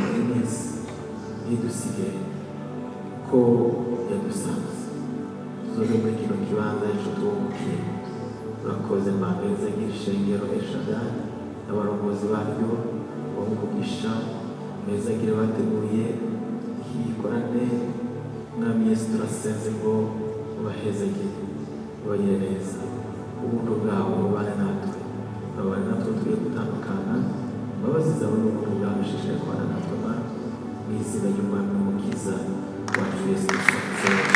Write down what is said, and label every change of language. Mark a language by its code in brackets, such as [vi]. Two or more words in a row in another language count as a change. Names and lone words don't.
[rn] neza ntidusige ko yadusanze tuzoze muri kino kibanza ejo twungukiye urakoze Mana hezagira ishengero Eshadari n'abarongozi baryo bamuvugisha hezagira bateguye ikorane mwami Yesu turasenze ngo ubahezagire ubagire neza ubuntu bwawe bubane natwe tugiye gutandukana imbabazi zawe n'ubuntu bwawe ushishikaye kubana natwe Mana, mu izina ry'Umwami n'Umukiza wacu Yesu Kristo.